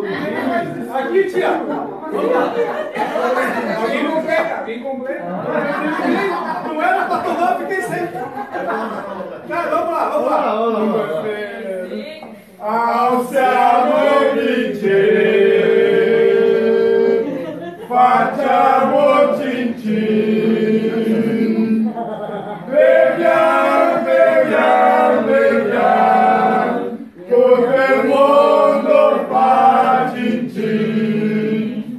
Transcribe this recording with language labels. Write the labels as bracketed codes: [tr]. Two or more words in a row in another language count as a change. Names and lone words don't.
[pt] Aqui, tia. Alguém completa. Não era pra tomar, fiquei sem. Vamos lá. [it] Ao siamo vincere, facciamo cin-cin. Beviamo, tutto il mondo fa cin-cin.